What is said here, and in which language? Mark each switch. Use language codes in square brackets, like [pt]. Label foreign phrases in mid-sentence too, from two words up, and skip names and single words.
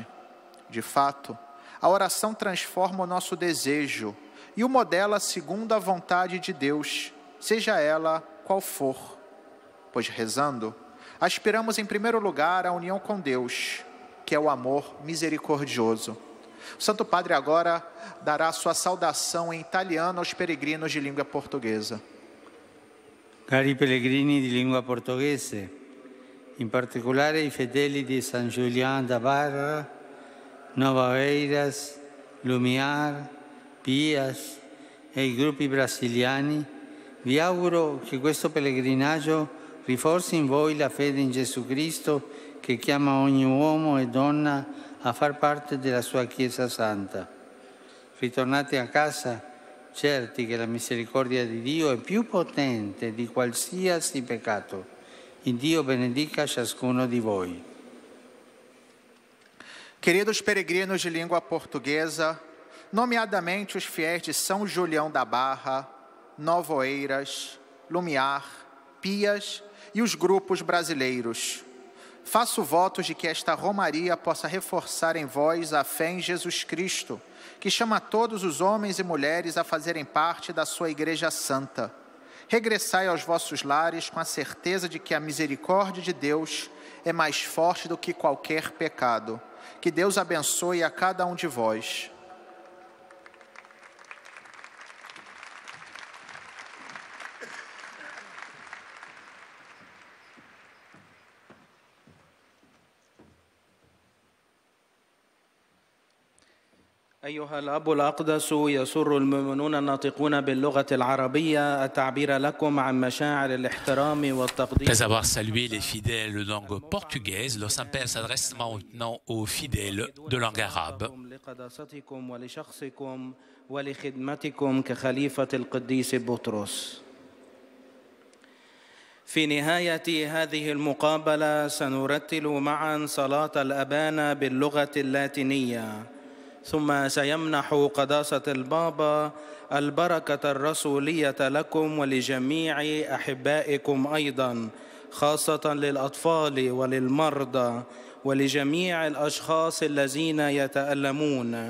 [pt] De fato, a oração transforma o nosso desejo e o modela segundo a vontade de Deus, seja ela qual for. Pois rezando, aspiramos em primeiro lugar à união com Deus, que é o amor misericordioso. O Santo Padre agora dará sua saudação em italiano aos peregrinos de língua portuguesa. [it] Cari pellegrini di lingua portoghese, in particolare i fedeli di San Julián da Barra, Nova Oeiras, Lumiar, Pias e i gruppi brasiliani, vi auguro che questo pellegrinaggio rinforzi in voi la fede in Gesù Cristo che chiama ogni uomo e donna a far parte della sua Chiesa Santa. Ritornate a casa certi che la misericordia di Dio è più potente di qualsiasi peccato. Il Dio benedica ciascuno di voi. [pt] Queridos peregrinos de língua portuguesa, nomeadamente os fiéis de São Julião da Barra, Nova Oeiras, Lumiar, Pias e os grupos brasileiros, faço votos de que esta romaria possa reforçar em vós a fé em Jesus Cristo, que chama todos os homens e mulheres a fazerem parte da sua Igreja Santa. Regressai aos vossos lares com a certeza de que a misericórdia de Deus é mais forte do que qualquer pecado. Que Deus abençoe a cada um de vós. [ar] أيها الأب الأقدس، يسر المؤمنون الناطقون باللغة العربية التعبير لكم عن مشاعر الاحترام والتقدير. [fr] Après avoir salué les fidèles de langue portugaise, le Saint-Père s'adresse maintenant aux fidèles de langue arabe. [ar] لقداستكم ولشخصكم ولخدمتكم كخليفة القديس بطرس. في نهاية هذه المقابلة سنرتل معا صلاة الأبانا باللغة اللاتينية، ثم سيمنح قداسة البابا البركة الرسولية لكم ولجميع أحبائكم أيضا، خاصة للأطفال وللمرضى ولجميع الأشخاص الذين يتألمون.